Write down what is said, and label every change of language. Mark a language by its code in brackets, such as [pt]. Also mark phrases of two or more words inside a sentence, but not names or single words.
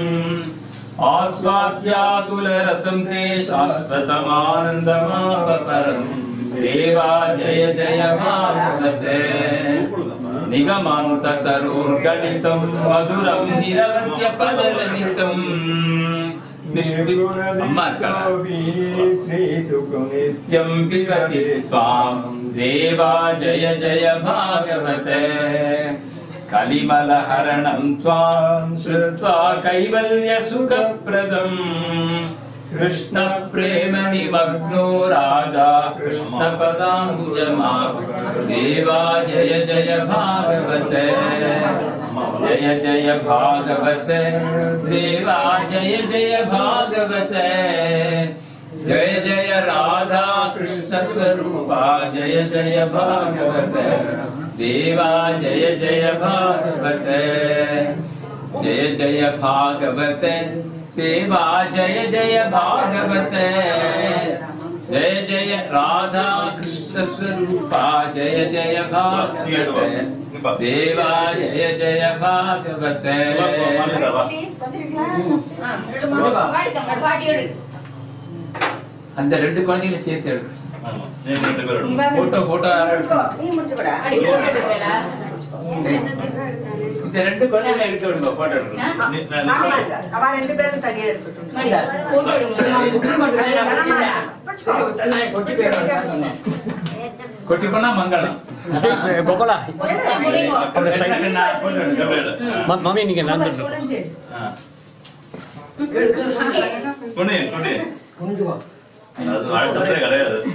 [sa] आस्वाद्यातुलरसं ते शाश्वतमानन्दमापरम् देवा जय जय भागवते निगमान्ततरोर्गणितं मधुरं निरवध्यपदललितम् नित्यं पिबति त्वां देवा जय जय भागवते कलिमलहरणं त्वां श्रुत्वा कैवल्यसुखप्रदम् कृष्णप्रेमनिमग्नो राजा कृष्णपदाम्बुजमाप देवा जय जय भागवते जय जय भागवते देवा जय जय भागवते जय जय राधा कृष्ण स्वरूपा जय जय भागवते देवा जय जय भागवते जय जय भागवते देवा जय जय भागवते जय जय राधा कृष्ण स्वरूपा जय जय भागवते देवा जय जय भागवते [ta] அந்த ரெண்டு குழந்தைகளை சேர்த்து எடுக்க போட்டோ இந்த ரெண்டு குழந்தைகளை எடுக்க விடுங்க போட்டோ கொட்டி பண்ணா மங்களம் மம்மி நீங்க நான் அது வாழ்த்ததே கிடையாது.